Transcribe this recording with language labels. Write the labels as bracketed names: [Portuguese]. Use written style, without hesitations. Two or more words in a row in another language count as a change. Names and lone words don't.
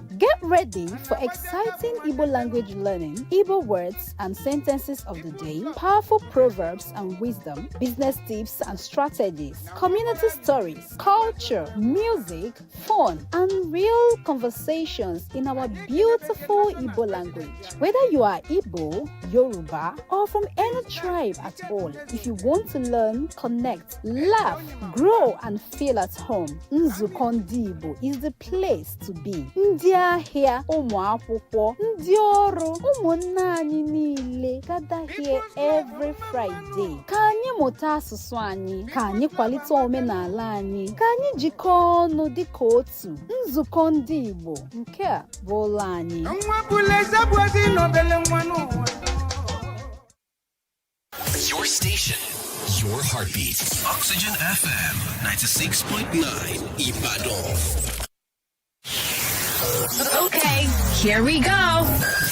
[English] Get ready for exciting Igbo language learning, Igbo words and sentences of the day, powerful proverbs and wisdom, business tips and strategies, community stories, culture, music, fun, and real conversations in our beautiful Igbo language. Whether you are Igbo, Yoruba, or from any tribe at all, if you want to learn, connect, laugh, grow, and feel at home, Nzuko Ndi Igbo is the place to be. [Igbo] Ndị ahịa, ụmụ akwụkwọ, ndị ọrụ, ụmụnna anyị niile [English] gather here every Friday. [Igbo] Ka anyị mụta asụsụ anyị, ka anyị kwalite omenala anyị, ka anyị jikọọ ọnụ dịka otu. Nzuko Ndị Igbo, nke a bụ ụlọ anyị. [English] Your station, your heartbeat. Oxygen FM 96.9 Ibadan. Okay, here we go.